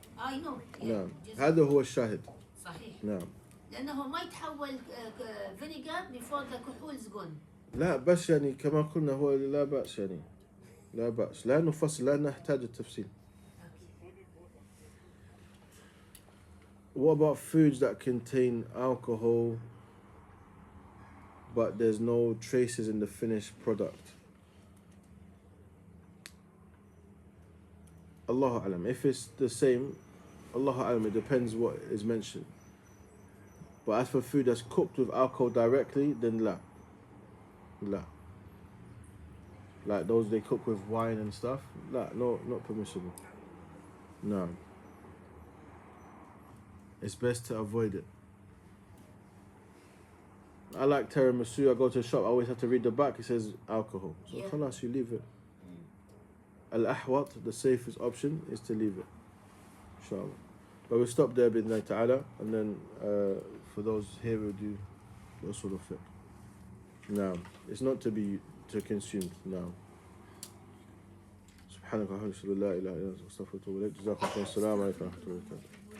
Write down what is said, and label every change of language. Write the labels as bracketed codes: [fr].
[en] I know. [ar] نعم. هذا هو الشاهد. صحيح. نعم. لأنه ما يتحول فينيجر [en] before the [ar] كحول [en] is gone. [ar] لا بس يعني كما قلنا هو لا بأس يعني لا بأس لا نفصل لا نحتاج التفصيل. [en] What about foods that contain alcohol but there's no traces in the finished product? Allahu alam. If it's the same, Allahu alam, it depends what is mentioned. But as for food that's cooked with alcohol directly, then la. Like those they cook with wine and stuff, no, not permissible. No. It's best to avoid it. I like tiramisu. I go to a shop, I always have to read the back, it says alcohol. So khalas, you leave it. Al-ahwat, the safest option, is to leave it. Inshallah. But we'll stop there bidnai ta'ala, and then for those here we'll do sort of fiqh. Now, it's not to be consumed now. [ar] سبحانك اللهم وبحمدك لا اله الا انت استغفرك واتوب اليك جزاكم الله خيرا السلام عليكم ورحمه الله وبركاته